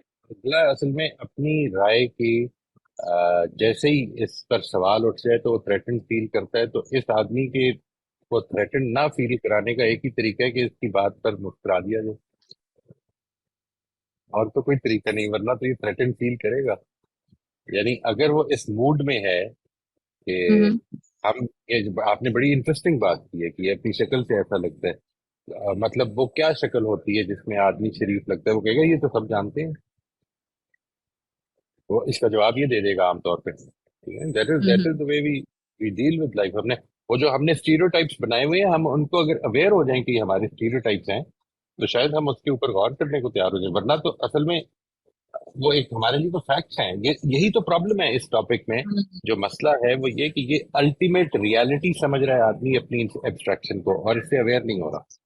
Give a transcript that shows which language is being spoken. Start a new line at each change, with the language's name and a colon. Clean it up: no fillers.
Urdu: اگلا اصل میں اپنی رائے کی جیسے ہی اس پر سوال اٹھ جائے تو وہ تھریٹن فیل کرتا ہے, تو اس آدمی کے کو تھریٹن نہ فیل کرانے کا ایک ہی طریقہ ہے کہ اس کی بات پر مسکرا دیا جائے, اور تو کوئی طریقہ نہیں, ورنہ تو یہ تھریٹن فیل کرے گا. یعنی اگر وہ اس موڈ میں ہے کہ ہم, آپ نے بڑی انٹرسٹنگ بات کی ہے کہ یہ اپنی شکل سے ایسا لگتا ہے. مطلب وہ کیا شکل ہوتی ہے جس میں آدمی شریف لگتا ہے؟ وہ کہے گا یہ تو سب جانتے ہیں. وہ اس کا جواب یہ دے دے گا عام طور پہ.
English: That is the way we deal with life.
Urdu: وہ جو ہم نے اسٹیریوٹائپس بنائے ہوئے ہیں, ہم ان کو اگر اویئر ہو جائیں کہ یہ ہمارے اسٹیریوٹائپس ہیں تو شاید ہم اس کے اوپر غور کرنے کو تیار ہو جائیں. ورنہ تو اصل میں وہ ایک ہمارے لیے تو فیکٹس ہیں. یہی تو پرابلم ہے اس ٹاپک میں. جو مسئلہ ہے وہ یہ کہ یہ الٹیمیٹ ریالٹی سمجھ رہا ہے آدمی اپنی ایبسٹریکشن کو, اور اس سے اویئر نہیں ہو رہا.